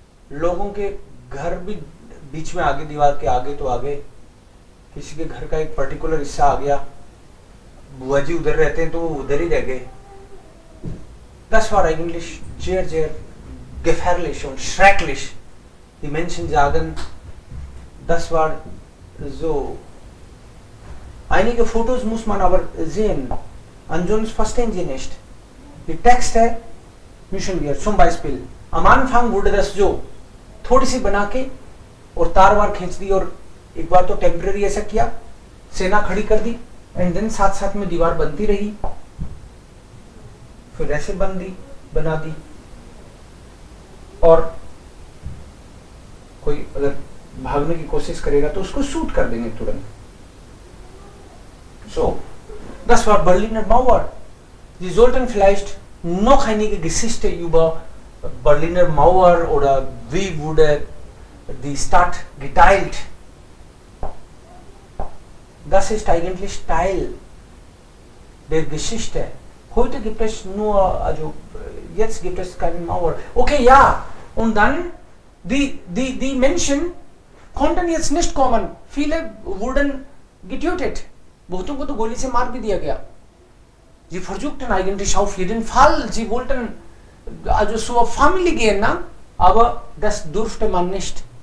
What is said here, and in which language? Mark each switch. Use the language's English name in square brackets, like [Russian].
[Hindi] लोगों के घर भी बीच में आगे, दीवार के आगे तो आगे, किसी के घर का एक पर्टिकुलर हिस्सा आ गया, बुआ जी उधर रहते हैं तो वो उधर ही रह गए। [German] Das war eigentlich sehr, sehr gefährlich und schrecklich. Die Menschen sagen, das war so. Einige Fotos muss man aber sehen, ansonsten verstehen Sie nicht. Die Texte müssen wir zum Beispiel am Anfang wurde das so, [Hindi] थोड़ी सी बना के और तार वार खींच दी, और एक बार तो temporary ऐसा किया, सेना खड़ी कर दी, [English] and then [Hindi] साथ साथ में दीवार बनती रही, फिर ऐसे बना दी, और कोई अगर भागने की कोशिश करेगा तो उसको शूट कर देंगे तुरंत। [German] So, das war Berliner Mauer. Sie sollten vielleicht noch einige Geschichte über Berliner Mauer oder wie wurde die Stadt geteilt. Das ist eigentlich Teil der Geschichte. Heute gibt es nur, also jetzt gibt es keine Mauer. Okay, ja. Und dann die Menschen konnten jetzt nicht kommen. Viele wurden getötet. [Hindi] बहुतों को तो गोली से मार भी दिया गया। [German] Sie versuchten eigentlich auf jeden Fall, sie wollten also zur Familie gehen, na? Aber das durfte man nicht.